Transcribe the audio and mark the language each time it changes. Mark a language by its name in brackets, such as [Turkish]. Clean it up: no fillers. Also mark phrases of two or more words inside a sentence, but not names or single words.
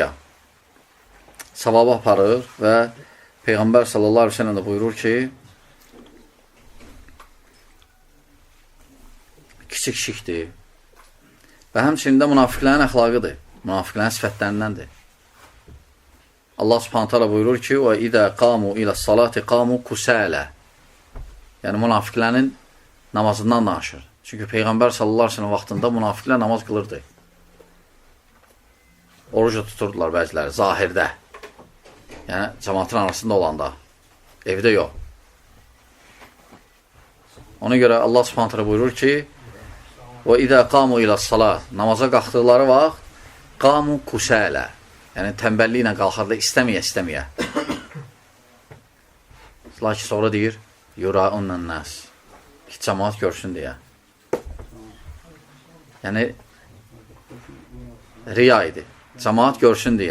[Azerbaijani] Savabı aparır və Peyğəmbər [Arabic] صلى الله عليه وسلم [Azerbaijani] də buyurur ki, kiçik şirkdir və həmçinin də münafiqlərin əxlaqıdır, münafiqlərin sifətlərindəndir. Allah [Arabic] سبحانه تعالى [Azerbaijani] buyurur ki, [Arabic] وَإِذَا قَامُوا إِلَى الصَّلَاةِ قَامُوا كُسَالَ. [Azerbaijani] Yəni, münafiqlərin namazından danışır. Çünki Peyğəmbər [Arabic] صلى الله عليه وسلم [Azerbaijani] vaxtında münafiqlər namaz qılırdı. Oruca tuturdular bəziləri, zahirdə. Yəni, cəmatın arasında olanda. Evdə yox. Ona görə Allah [Arabic] سبحانه تعالى [Azerbaijani] buyurur ki, [Arabic] وَإِذَا قَامُوا إِلَى الصَّلَاةِ. [Azerbaijani] Namaza qalxdıqları vaxt [Arabic] قَامُوا كُسَالَ. [Azerbaijani] Yəni, təmbəlliklə qalxarda istəməyə. Lakin sonra deyir, [Arabic] يراءون الناس. [Azerbaijani] Ki, cəmaat görsün deyə. Yəni, riya idi. Cəmaat görsün deyə.